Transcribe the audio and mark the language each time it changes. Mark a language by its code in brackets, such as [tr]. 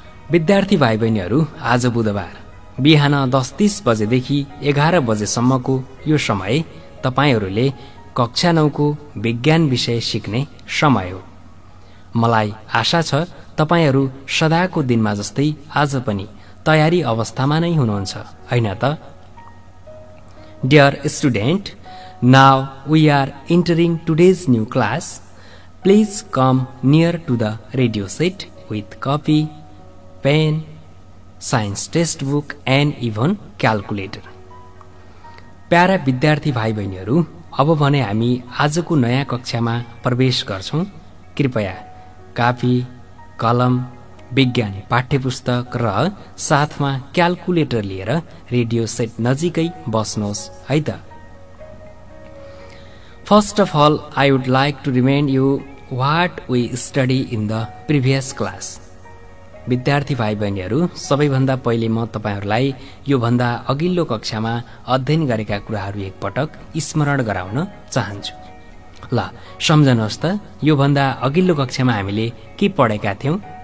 [ne] विद्यार्थी भाइ बहिनीहरू, आज बुधबार बिहान 10:30 बजेदेखि 11 बजेसम्मको यो समय तपाईहरूले कक्षा 9 को विज्ञान विषय सिक्ने समय हो। मलाई आशा छ तपाईहरू सदाको दिनमा जस्तै आज पनि तयारी अवस्थामा नै हुनुहुन्छ, हैन त? [en] Dear student, now we are entering today's new class. Please come near to the radio set with copy, pen, science textbook and even calculator. [ne] Para विद्यार्थी भाइ बहिनीहरू, अब भने हामी आजको नयाँ कक्षामा प्रवेश गर्छौं। कृपया कापी, कलम, विज्ञान पाठ्यपुस्तक र साथमा क्याल्कुलेटर लिएर रेडियो सेट नजिकै बस्नुहोस् है त। [en] First of all, I would like to remind you what we study in the previous class. [ne] विद्यार्थी भाइ बहिनीहरू, सबैभन्दा पहिले म तपाईहरूलाई यो भन्दा अघिल्लो कक्षामा अध्ययन गरेका कुराहरू एकपटक स्मरण गराउन चाहन्छु। ल सम्झनुहोस् त, यो भन्दा अघिल्लो कक्षामा हामीले के पढेका थियौं?